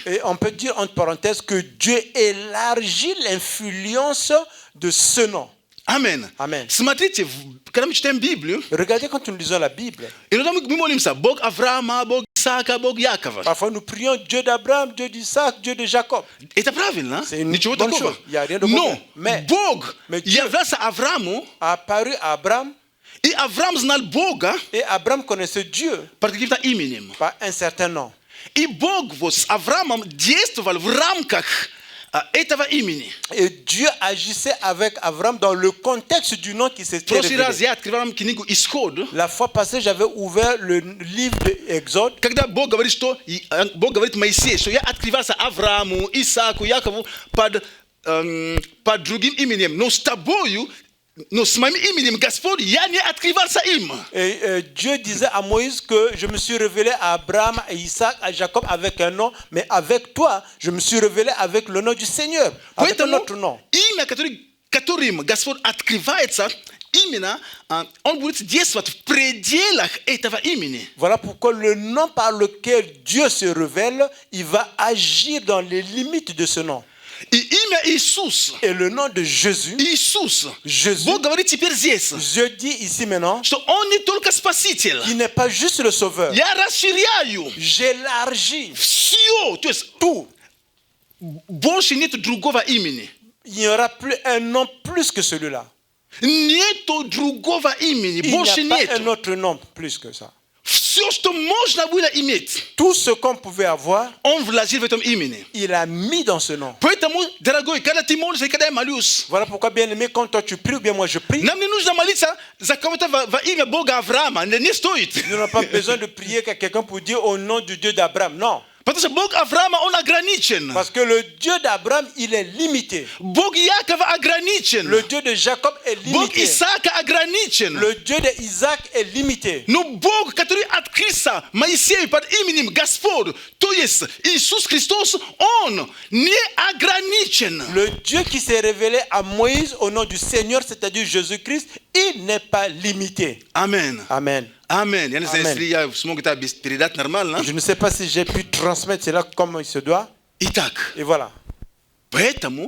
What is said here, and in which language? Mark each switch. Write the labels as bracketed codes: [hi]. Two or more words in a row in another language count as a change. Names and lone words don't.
[fr] et on peut dire entre parenthèses que Dieu élargit l'influence de ce nom. [ru] Амен. [fr] Amen. [ru] Смотрите, когда мы читаем Библию, [fr] Regardez quand nous lisons la Bible. [ru] иногда мы молимся, Бог Авраама, Бог Исаака, Бог Якова. [fr] Parfois nous prions Dieu d'Abraham, Dieu d'Isaac, Dieu de Jacob. [ru] Это правильно, [fr] C'est une [ru] ничего [fr] bonne [ru] такого. [fr] chose. Il y a rien de [ru] Но [fr] mauvais. Mais [ru] Бог [fr] Dieu [ru] являлся Аврааму, [fr] apparu à Abraham [ru] и Авраам знал Бога [fr] et Abraham connaissait Dieu [ru] под каким-то именем. [fr] par un certain nom. [ru] И Бог вот с Авраамом действовал в рамках этого имени. [fr] Et Dieu agissait avec Abraham dans le contexte du nom qui [ru] В [fr] s'était [ru] прошлый раз [fr] révélé. [ru] я открывал вам книгу «Исход», [fr] La fois passée, j'avais ouvert le livre d'Exode. [ru] когда Бог говорит, что Бог говорит Моисею, что я открывался Аврааму, Исааку, Якову под другим именем, но с тобою, но с моим именем, Господь, я не открывался им. [fr] Et Dieu disait à Moïse que je me suis révélé à Abraham, à Isaac, à Jacob avec un nom, mais avec toi, je me suis révélé avec le nom du Seigneur, avec un [ru] Поэтому [fr] autre nom. [ru] имя, которым Господь открывается, именно он будет действовать в пределах этого имени. [fr] Voilà pourquoi le nom par lequel Dieu se révèle, il va agir dans les limites de ce nom. [ru] И имя Иисус, [fr] Et le nom de Jésus, [ru] Иисус, [fr] Jésus, [ru] Бог говорит теперь здесь, [fr] je dis ici maintenant, [ru] что Он не только Спаситель. [fr] il n'est pas juste le sauveur. [ru] Я расширяю [fr] J'élargis [ru] все, то есть [fr] tout. [ru] больше нет другого имени. [fr] Il n'y aura plus un nom plus que celui-là. [ru] Нету другого имени, [fr] Il [ru] больше [fr] n'y a pas [ru] нет. [fr] un autre nom plus que ça. [ru] Все, что можно было иметь, [fr] Tout ce qu'on pouvait avoir, [ru] Он вложил в этом имени. [fr] il a mis dans ce nom. [ru] Поэтому, дорогой, когда ты молишься, и когда я молюсь, [fr] Voilà pourquoi, bien aimé, quand toi tu pries ou bien moi je prie, [ru] нам не нужно молиться за кого-то во имя Бога Авраама, не стоит. [fr] nous n'avons pas besoin de prier à quelqu'un pour dire au nom du Dieu d'Abraham. Non. [ru] Потому что Бог Авраама, он ограничен. [fr] Parce que le Dieu d'Abraham, il est limité. [ru] Бог Якова ограничен. [fr] Le Dieu de Jacob est [ru] Бог [fr] limité. [ru] Исаака ограничен. [fr] Le Dieu d'Isaac est limité. [ru] Но Бог, который открылся Моисею под именем Господь, то есть Иисус Христос, Он не ограничен. [fr] Le Dieu qui s'est révélé à Moïse au nom du Seigneur, c'est-à-dire Jésus-Christ, il n'est pas limité. [ru] Амен. [fr] Amen. [ru] Амен. Я не знаю, Амен. если я смог это передать нормально. [fr] Je ne sais pas si j'ai pu transmettre cela comme il se doit. [ru] Итак, [fr] Et voilà. [ru] поэтому